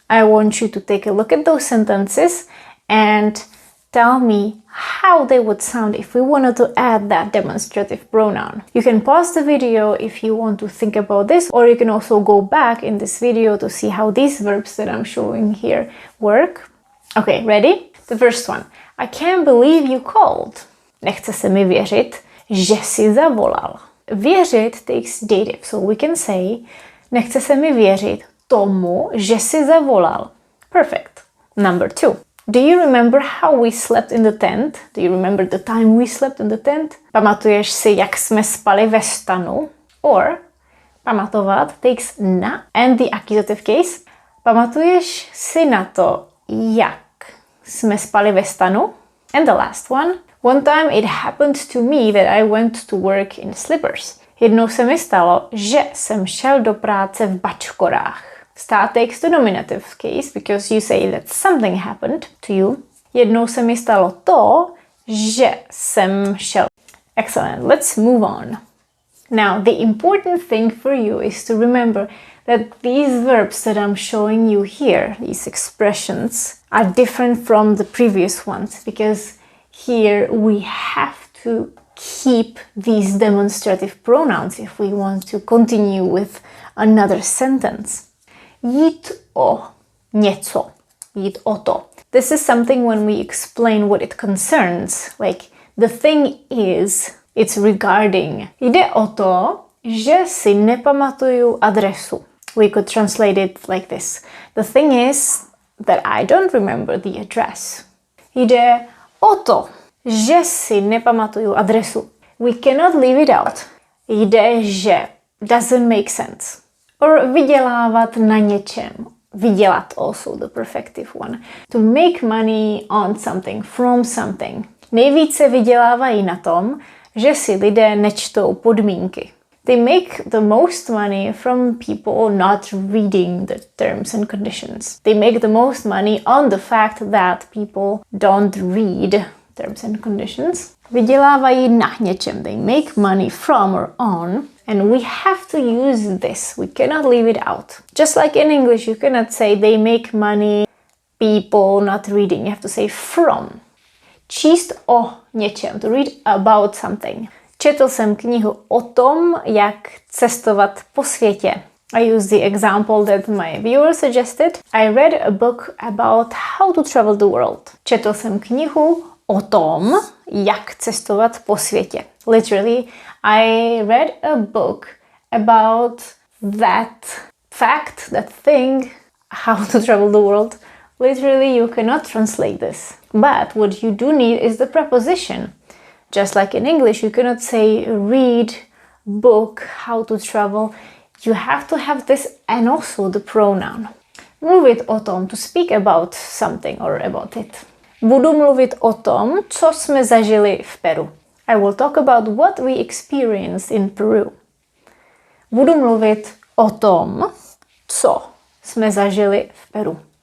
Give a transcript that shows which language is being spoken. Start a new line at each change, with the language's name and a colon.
English: I want you to take a look at those sentences and tell me how they would sound if we wanted to add that demonstrative pronoun. You can pause the video if you want to think about this, or you can also go back in this video to see how these verbs that I'm showing here work. Okay, ready? The first one. I can't believe you called.
Czech: Nechce se mi věřit, že si zavolal.
English: Věřit takes dative, so we can say
Czech: nechce se mi věřit tomu, že si zavolal.
English: Perfect. Number 2. Do you remember how we slept in the tent? Do you remember the time we slept in the tent?
Czech: Pamatuješ si, jak jsme spali ve stanu?
English: Or, pamatovat takes na and the accusative case.
Czech: Pamatuješ si na to, jak jsme spali ve stanu?
English: And the last one. One time it happened to me that I went to work in slippers.
Czech: Jednou se mi stalo, že jsem šel do práce v bačkorách.
English: Start takes the nominative case because you say that something happened to you.
Czech: Jednou se mi stalo to, že jsem šel.
English: Excellent, let's move on. Now, the important thing for you is to remember that these verbs that I'm showing you here, these expressions, are different from the previous ones, because here we have to keep these demonstrative pronouns if we want to continue with another sentence.
Czech: Jít o něco. Jít o to.
English: This is something when we explain what it concerns. Like, the thing is, it's regarding.
Czech: Jde o to, že si nepamatuju adresu.
English: We could translate it like this. The thing is that I don't remember the address.
Czech: Jde o to, že si nepamatuju adresu.
English: We cannot leave it out. Jde, že doesn't make sense.
Czech: Or vydělávat na něčem.
English: Vydělat, also the perfective one. To make money on something, from something.
Czech: Nejvíce vydělávají na tom, že si lidé nečtou podmínky.
English: They make the most money from people not reading the terms and conditions. They make the most money on the fact that people don't read terms and conditions.
Czech: Vydělávají na něčem.
English: They make money from or on. And we have to use this. We cannot leave it out. Just like in English, you cannot say they make money, people not reading. You have to say from.
Czech: Číst o něčem.
English: To read about something.
Czech: Četl jsem knihu o tom, jak cestovat po světě.
English: I use the example that my viewer suggested. I read a book about how to travel the world.
Czech: Četl jsem knihu o tom, jak cestovat po světě.
English: Literally, I read a book about that fact, that thing, how to travel the world. Literally, you cannot translate this. But what you do need is the preposition. Just like in English, you cannot say read, book, how to travel. You have to have this and also the pronoun.
Czech: Mluvit o tom,
English: to speak about something or about it.
Czech: Budu mluvit o tom, co jsme zažili v Peru.
English: I will talk about what we experienced in Peru.
Czech: Budu mluvit o tom, co jsme zažili v Peru.